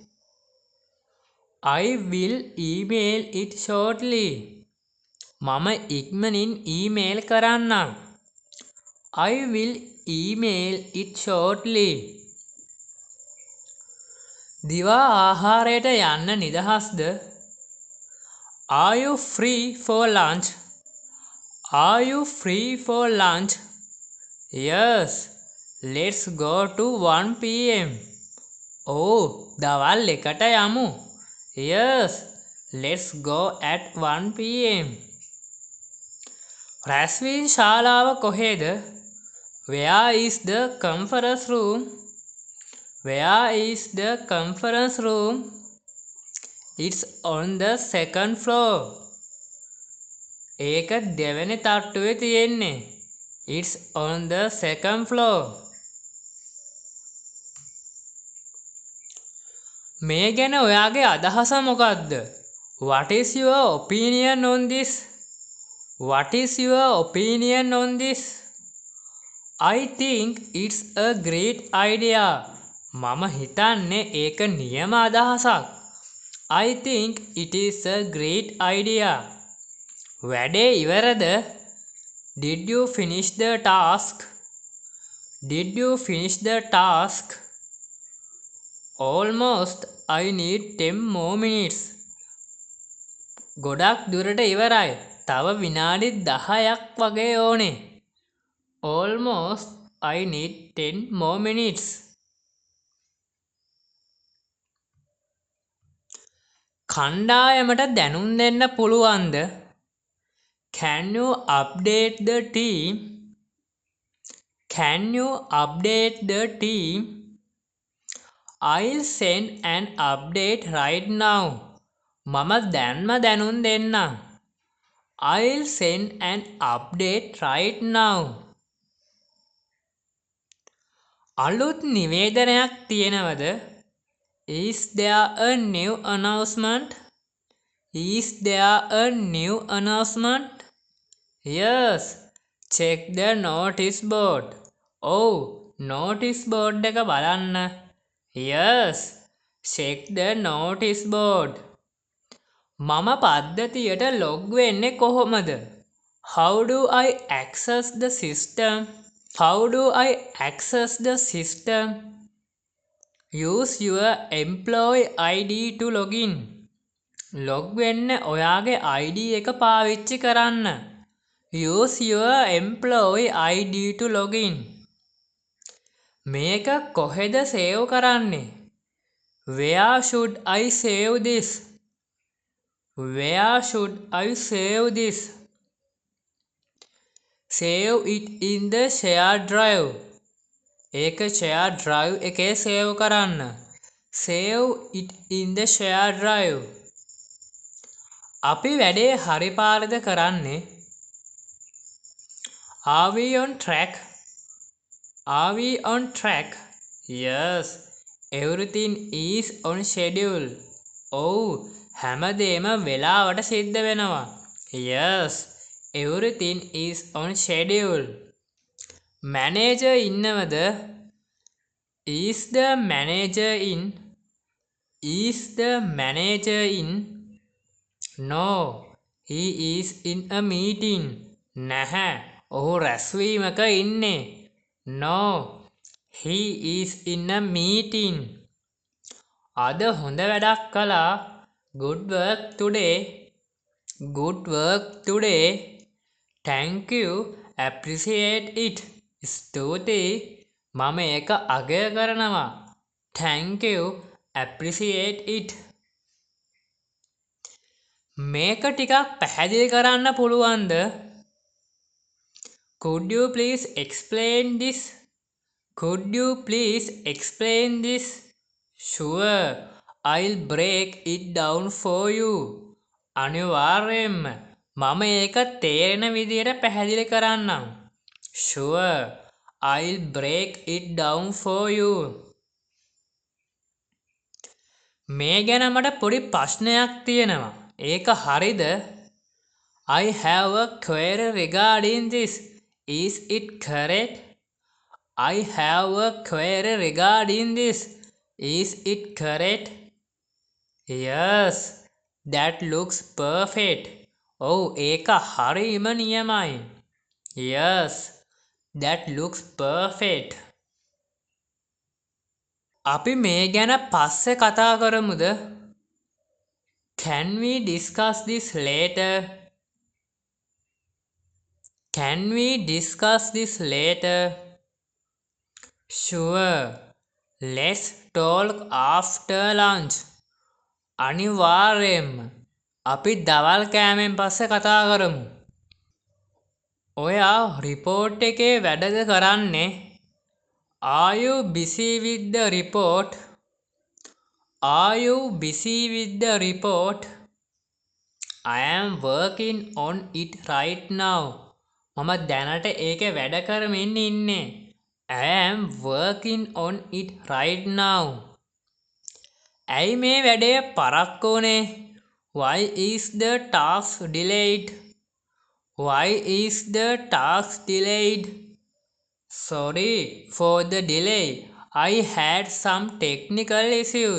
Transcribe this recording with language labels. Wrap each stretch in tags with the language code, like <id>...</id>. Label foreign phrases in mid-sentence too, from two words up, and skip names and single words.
<en>I will email it shortly.</en> <si>මම ඉක්මනින් ඊමේල් කරන්නම්.</si> <en>I will email it shortly.</en> <si>දිවා ආහාරයට යන්න නිදහස්ද?</si> <en>Are you free for lunch? Are you free for lunch? Yes. Let's go to 1 p.m.</en> <si>Oh, දවල් එකට යමු.</si> <en>Yes. Let's go at 1 p.m.</en> <si>රැස්වීම් ශාලාව කොහෙද?</si> <en>Where is the conference room? Where is the conference room? It's on the second floor.</en> <si>ඒක දෙවෙනි තට්ටුවේ තියෙන්නේ.</si> <en>It's on the second floor.</en> <si>මේ ගැන ඔයාගේ අදහස මොකක්ද?</si> <en>What is your opinion on this? What is your opinion on this? I think it's a great idea.</en> <si>මම හිතන්නේ ඒක නියම අදහසක්.</si> <en>I think it is a great idea.</en> <si>වැඩේ ඉවරද?</si> <en>Did you finish the task? Did you finish the task? Almost. I need 10 more minutes.</en> <si>ගොඩක් දුරට ඉවරයි. තව විනාඩි 10ක් වගේ ඕනේ.</si> <en>Almost. I need 10 more minutes.</en> <si>කණ්ඩායමට දැනුම් දෙන්න පුළුවන්ද?</si> <en>Can you update the team? Can you update the team? I'll send an update right now.</en> <si>මම දැන්ම දැනුම් දෙන්නම්.</si> <en>I'll send an update right now.</en> <si>අලුත් නිවේදනයක් තියෙනවද?</si> <en>Is there a new announcement? Is there a new announcement? Yes. Check the notice board.</en> <si>Oh,</si> <en>notice board</en> <si>එක බලන්න.</si> <en>Yes. Check the notice board.</en> <si>මම පද්ධතියට log වෙන්නේ කොහොමද?</si> <en>How do I access the system? How do I access the system? Use your employee ID to log in.</en> <si>log වෙන්න ඔයාගේ ID එක පාවිච්චි කරන්න.</si> <en>Use your employee ID to log in.</en> <si>මේක කොහෙද save කරන්නේ?</si> <en>Where should I save this? Where should I save this? Save it in the shared drive.</en> <si>ඒක</si> <en>shared drive</en> <si>එකේ save කරන්න.</si> <en>Save it in the shared drive.</en> <si>අපි වැඩේ හරි පාරද කරන්නේ?</si> <en>Are we on track? Are we on track? Yes. Everything is on schedule.</en> <si>Oh, හැමදේම වෙලාවට සිද්ධ වෙනවා.</si> <en>Yes. Everything is on schedule. Manager ඉන්නවද? Is the manager in? Is the manager in? No. He is in a meeting.</en> <si>නැහැ. ඔහු රැස්වීමක ඉන්නේ.</si> <en>No. He is in a meeting.</en> <si>අද හොඳ වැඩක් කළා.</si> <en>Good work today. Good work today. thank you, appreciate it.</en> <si>ස්තුතියි, මම ඒක අගය කරනවා.</si> <en>thank you, appreciate it.</en> <si>මේක ටිකක් පැහැදිලි කරන්න පුළුවන්ද?</si> <en>Could you please explain this? Could you please explain this? Sure, I'll break it down for you.</en> <si>අනිවාර්යෙන්ම මම ඒක තේරෙන විදියට පැහැදිලි කරන්නම්.</si> <en>Sure, I'll break it down for you.</en> <si>මේ ගැන මට පොඩි ප්‍රශ්නයක් තියෙනවා. ඒක හරිද?</si> <en>I have a query regarding this. Is it correct? I have a query regarding this. Is it correct? Yes, that looks perfect.</en> <si>Oh, ඒක හරිම නියමයි.</si> <en>Yes, that looks perfect.</en> <si>අපි මේ ගැන පස්සේ කතා කරමුද?</si> <en>Can we discuss this later? Can we discuss this later? Sure. Let's talk after lunch.</en> <si>අනිවාර්යෙන්ම අපි දවල් කෑමෙන් පස්සේ කතා කරමු. ඔයා රිපෝට් එකේ වැඩද කරන්නේ?</si> <en>Are you busy with the report? Are you busy with the report? I am working on it right now.</en> <si>මම දැනට ඒකේ වැඩ කරමින් ඉන්නේ.</si> <en>I am working on it right now.</en> <si>ඇයි මේ වැඩේ පරක්කු වුනේ?</si> <en>Why is the task delayed? Why is the task delayed? Sorry for the delay. I had some technical issues.</en>